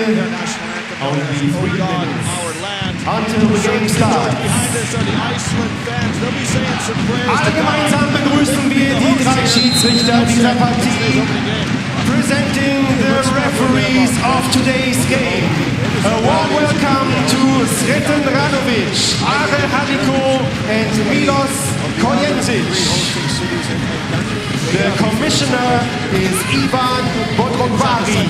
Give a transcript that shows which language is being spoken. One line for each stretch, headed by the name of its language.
English: Only 3 minutes until the game starts.
German: Alle gemeinsam begrüßen wir die 3 Schiedsrichter dieser Partie.
English: Presenting the referees of today's game. A warm welcome to Sreten Ranovic, Arel Hadiko, and Milos Kojenčić. The commissioner is Ivan Bodrovari.